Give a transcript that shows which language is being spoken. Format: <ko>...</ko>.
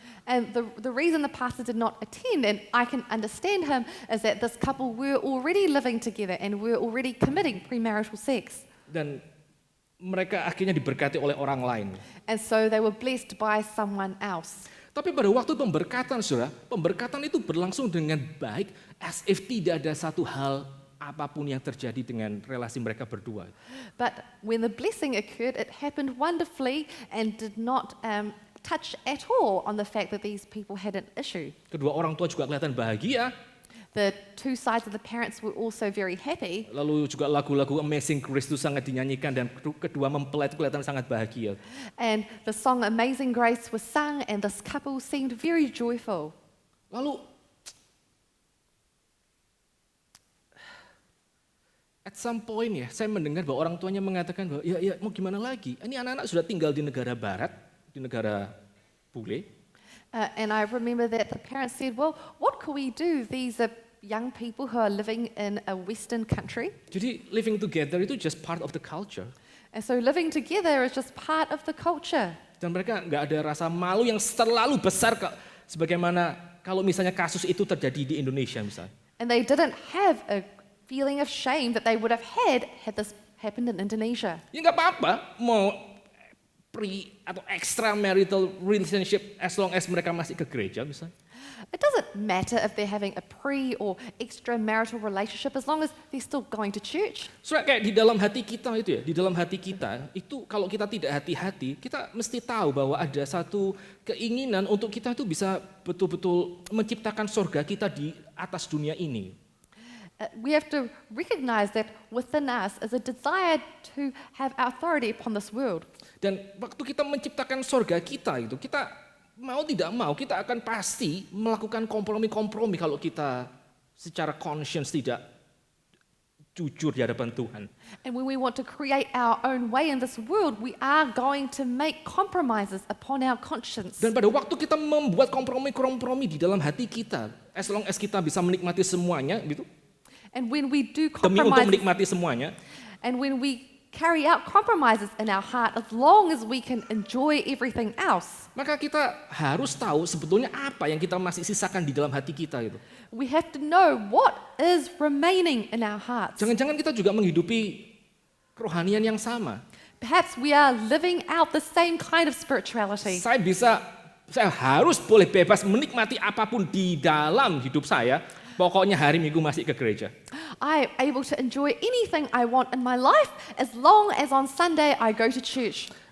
<en>And the reason the pastor did not attend, and I can understand him, is that this couple were already living together and were already committing premarital sex.</en> <id>Dan mereka akhirnya diberkati oleh orang lain.</id> <en>And so they were blessed by someone else.</en> <id>Tapi pada waktu pemberkatan, saudara, pemberkatan itu berlangsung dengan baik,</id> <en>as if</en> <id>tidak ada satu hal apapun yang terjadi dengan relasi mereka berdua.</id> <en>But when the blessing occurred, it happened wonderfully and did not touch at all on the fact that these people had an issue.</en> <id>Kedua orang tua juga kelihatan bahagia.</id> <en>The two sides of the parents were also very happy.</en> <id>Lalu juga lagu-lagu Amazing Grace itu sangat dinyanyikan dan kedua mempelai itu kelihatan sangat bahagia.</id> <en>And the song Amazing Grace was sung and this couple seemed very joyful.</en> <id>Lalu</id> <en>at some point</en> <id>ya, saya mendengar bahwa orang tuanya mengatakan bahwa ya mau gimana lagi? Ini anak-anak sudah tinggal di negara barat, di negara bule.</id> <en>And I remember that the parents said, well, what could we do? These are young people who are living in a Western country. Jadi living together itu just part of the culture. And so living together is just part of the culture.</en> <id>Dan mereka nggak ada rasa malu yang terlalu besar sebagaimana kalau misalnya kasus itu terjadi di Indonesia misalnya.</id> <en>And they didn't have a feeling of shame that they would have had this happened in Indonesia.</en> <id>Ya nggak apa-apa mau atau</id> <en>extramarital relationship as long as</en> <id>mereka masih ke gereja misalnya.</id> <en>It doesn't matter if they're having a pre or extramarital relationship as long as they're still going to church.</en> <id>So kayak di dalam hati kita itu ya, di dalam hati kita itu kalau kita tidak hati-hati, kita mesti tahu bahwa ada satu keinginan untuk kita itu bisa betul-betul menciptakan surga kita di atas dunia ini.</id> <en>We have to recognize that within us is a desire to have authority upon this world.</en> <id>Dan waktu kita menciptakan surga kita itu, kita mau tidak mau, kita akan pasti melakukan kompromi-kompromi kalau kita secara conscience tidak jujur di hadapan Tuhan.</id> <en>And when we want to create our own way in this world, we are going to make compromises upon our conscience.</en> <id>Dan pada waktu kita membuat kompromi-kompromi di dalam hati kita,</id> <en>as long as</en> <id>kita bisa menikmati semuanya, gitu.</id> <en>And when we do</en> <id>Demi untuk</id> <en>compromises,</en> <id>menikmati semuanya,</id> <en>and when we carry out compromises in our heart, as long as we can enjoy everything else,</en> <id>maka kita harus tahu sebetulnya apa yang kita masih sisakan di dalam hati kita itu.</id> <en>we have to know what is remaining in our hearts.</en> <id>Jangan-jangan kita juga menghidupi kerohanian yang sama.</id> <en>Perhaps we are living out the same kind of spirituality.</en> <id>Saya harus boleh bebas menikmati apapun di dalam hidup saya. Pokoknya hari Minggu masih ke gereja.</id> <en>I am able to enjoy anything I want in my life as long as on Sunday I go to church.</en>